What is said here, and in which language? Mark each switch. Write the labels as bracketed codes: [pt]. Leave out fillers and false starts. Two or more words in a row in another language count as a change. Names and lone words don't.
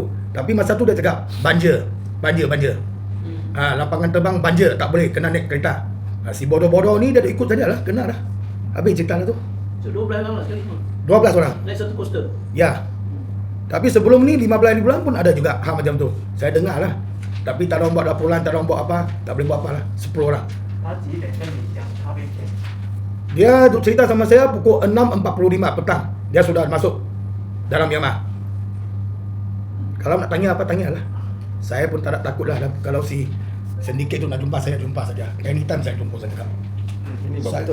[ms] Tapi masa tu dia cakap banjir. Lapangan terbang banjir, tak boleh, kena naik kereta. Si bodoh-bodoh ni dia dah ikut saja lah, kena dah. Habis cerita lah tu. So 12 orang lah sekali semua. 12 orang. Naik satu coaster. Ya. Tapi sebelum ni 15 hari bulan pun ada juga hal macam tu. Saya dengar lah. Tapi tak ada orang buat laporan, tak ada orang buat apa, tak boleh buat apa lah. 10 orang. [zh] 他几点跟你讲他被骗？ [ms] Dia duk cerita sama saya pukul 6.45 petang. Dia sudah masuk dalam Myanmar. Kalau nak tanya apa, tanyalah. Saya pun tak nak takut lah kalau si syndicate tu nak jumpa saya, jumpa saja. Anytime saya jumpa saja. Ini Saya,